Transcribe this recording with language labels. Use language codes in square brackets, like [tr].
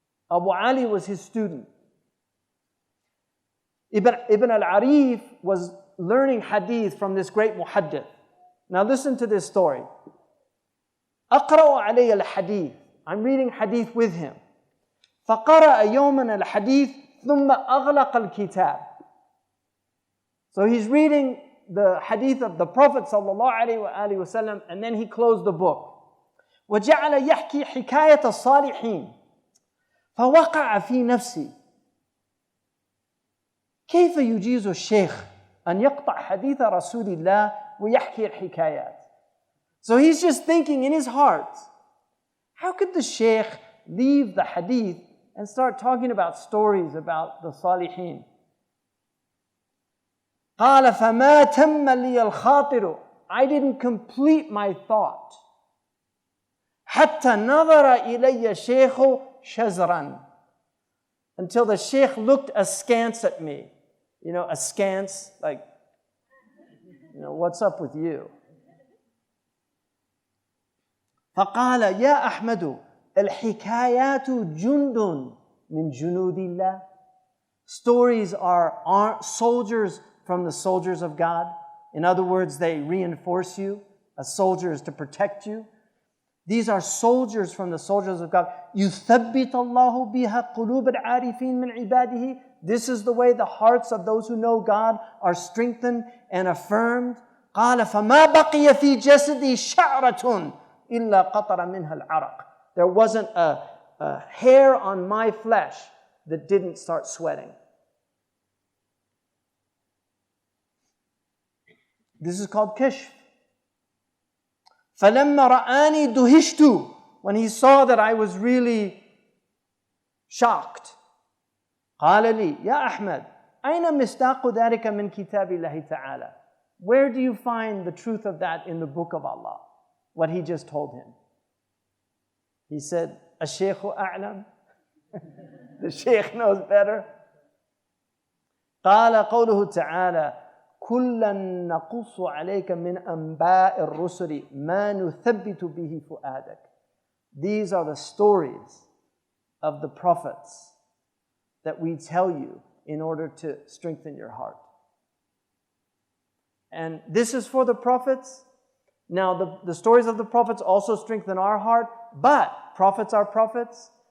[en] Abu Ali was his student. Ibn al-Arif was learning hadith from this great muhaddith. Now listen to this story. [ar] أقرأ علي الحديث. [en] I'm reading hadith with him. [ar] فقرأ يوما الحديث ثم أغلق الكتاب. [en] So he's reading the hadith of the Prophet ﷺ, and then he closed the book. [ar] وجعل يحكي حكاية الصالحين. فوقع في نفسي كيف يجيز الشيخ أن يقطع حديث رسول الله ويحكي الحكايات. [en] So he's just thinking in his heart, how could the sheikh leave the hadith and start talking about stories about the salihin? [ar] قال فما تم لي الخاطر. [en] I didn't complete my thought. [ar] حتى نظر إلي الشيخ شزرا. [en] Until the sheikh looked askance at me. Askance, like, what's up with you? [ar] فقال يا أحمد الحكايات جند من جنود الله. [en] Stories are soldiers from the soldiers of God. In other words, they reinforce you. A soldier is to protect you. These are soldiers from the soldiers of God. [ar] يُثَبِّتَ اللَّهُ بِهَا قُلُوبَ الْعَارِفِينَ مِنْ عِبَادِهِ. [en] This is the way the hearts of those who know God are strengthened and affirmed. [ar] قَالَ فَمَا بَقِيَ فِي جَسَدِي شَعْرَةٌ إِلَّا قَطَرَ مِنْهَا الْعَرَقِ. [en] There wasn't a hair on my flesh that didn't start sweating. This is called kashf. [ar] فَلَمَّا رَآنِي دُهِشْتُ. [en] When he saw that I was really shocked. [ar] قال لي يا أحمد أين مصداق ذلك من كتاب الله تعالى. [en] Where do you find the truth of that in the book of Allah? What he just told him. He said, [ar] الشيخ أعلم. [en] The Shaykh knows better. [ar] قال قوله تعالى كُلًّا نَقُصُّ عَلَيْكَ مِنْ أَنْبَاءِ الرُّسُلِ مَا نُثَبِّتُ بِهِ فُؤَادَكَ. [en] These are the stories of the prophets that we tell you in order to strengthen your heart. And this is for the prophets. Now, the stories of the prophets also strengthen our heart, but prophets are prophets.